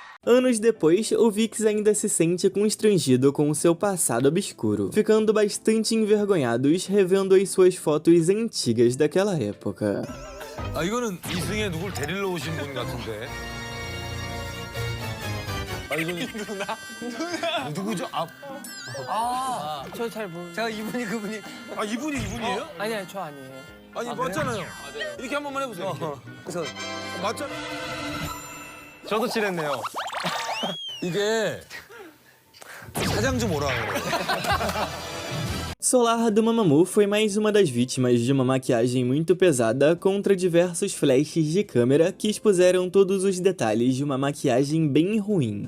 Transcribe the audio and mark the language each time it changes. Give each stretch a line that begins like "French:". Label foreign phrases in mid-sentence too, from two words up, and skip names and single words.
Portuguese: Anos depois, o VIXX ainda se sente constrangido com o seu passado obscuro, ficando bastante envergonhados revendo as suas fotos antigas daquela época.
Korean: 이거는 이승에 누굴 데리러 오신 분 같은데. 이거는 누구죠? 저 잘 모르. 제가 이분이 그분이. 이분이에요? 아니요, 저 아니에요. 아니 맞잖아요. 이렇게 한 번만 해보세요. 이렇게. 그래서 맞잖아. 저도 칠했네요. 이게 사장 좀 오라 그래.
Portuguese: Solar do Mamamoo foi mais uma das vítimas de uma maquiagem muito pesada contra diversos flashes de câmera que expuseram todos os detalhes de uma maquiagem bem ruim.